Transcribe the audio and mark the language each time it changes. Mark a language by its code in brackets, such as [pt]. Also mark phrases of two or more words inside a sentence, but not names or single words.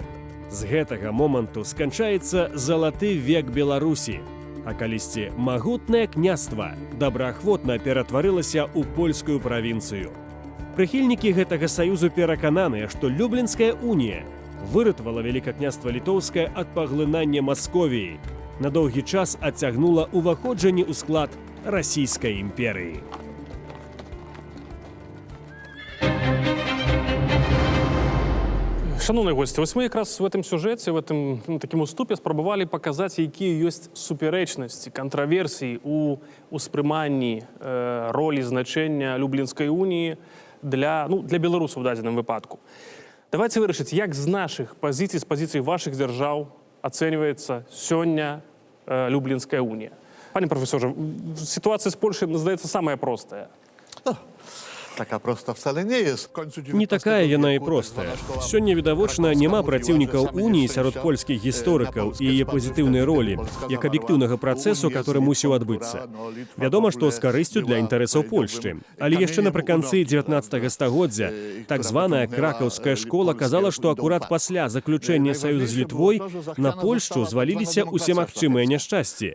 [be] З гэтага моманту сканчаецца залаты век Беларусі, а калісьці магутнае княства добраахвотна ператварылася ў польскую правінцыю. Прыхільнікі гэтага саюзу перакананыя, што Люблінская унія выратавала Вялікакняства Літоўскае ад паглынання Масковіі, на доўгі час адцягнула ўваходжанне ў склад Расійскай імперыі. [uk] Шановні гості, ось ми якраз [ru] в этом [uk] сюжеті, [ru] в этом [uk] такому уступі спробували показати, які є суперечності, контроверсії у сприйманні ролі, значення Люблінської унії для білорусів в даденому випадку. Давайте вирішити, як з наших позицій, з позицій ваших держав оцінюється сьогодні Люблінська унія. Пане професорze, ситуація з Польщею, здається, сама проста. [pl] Taka prosta wcale nie jest. W końcu [be] Не такая яна і простая. Сёння відавочна няма праціўнікаў уніі сярод польскіх гісторыкаў і яе пазітыўнай ролі, як аб'ектыўнага працэсу, который мусіў адбыцца. Вядома, што з карысцю для інтарэсаў Польшчы. Але яшчэ напрыканцы 19 стагоддзя так званая кракаўская школа казала, што акурат пасля заключэння саюза з Літвой на Польшчу зваліліся ўсе магчымыя няшчасці.